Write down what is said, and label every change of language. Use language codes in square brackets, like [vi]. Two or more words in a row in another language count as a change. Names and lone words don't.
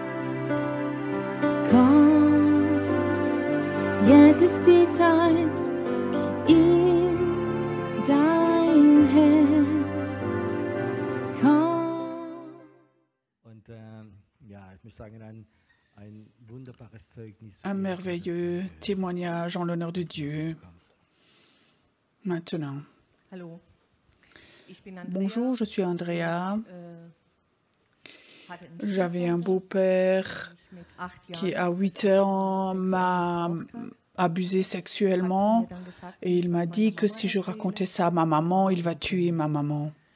[de] Komm, jetzt ist die Zeit, gib ihm dein Herz. Komm. Und ja, ich muss sagen, ein wunderbares Zeugnis. [fr] Un merveilleux témoignage en l'honneur de Dieu. Maintenant. [de] Hallo. [fr] Bonjour, je suis Andrea. J'avais un beau-père qui, à 8 ans, m'a abusé sexuellement et il m'a dit que si je racontais ça à ma maman, il va tuer ma maman.